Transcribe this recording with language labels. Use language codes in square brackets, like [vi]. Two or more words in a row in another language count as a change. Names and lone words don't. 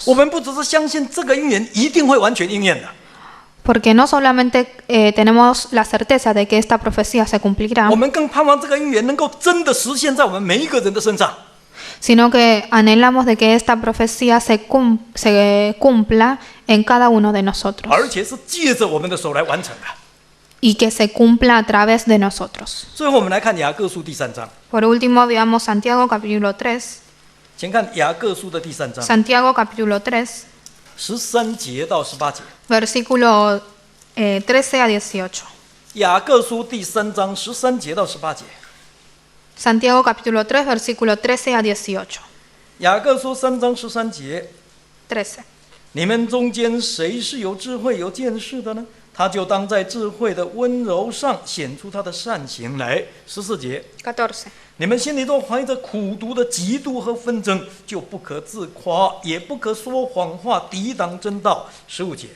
[zh] 我们不只是相信这个预言一定会完全应验的， [es] porque no solamente tenemos la certeza de que esta profecía se cumplirá, [zh] 我们更盼望这个预言能够真的实现在我们每一个人的身上。 [es] sino que anhelamos de que esta profecía se cumpla en cada uno de nosotros [zh] 而且是借着我们的手来完成的。 [es] y que se cumpla a través de nosotros. [zh] 最后，我们来看雅各书第3章， [es] Por último, veamos Santiago capítulo 3. [zh] 请看雅各书的第3章 [es] Santiago capítulo 3, [zh] 13 节到18节。 [es] versículo 13 a 18. [zh] 雅各书第3章13节到18节。 [es] Santiago capítulo 3, versículo 13 a 18. [zh] 雅各书3章13节， 13. 你们中间谁是有智慧、有见识的呢？他就当在智慧的温柔上显出他的善行来。14节， 14. 你们心里都怀着苦毒的嫉妒和纷争，就不可自夸，也不可说谎话，抵挡真道。15节，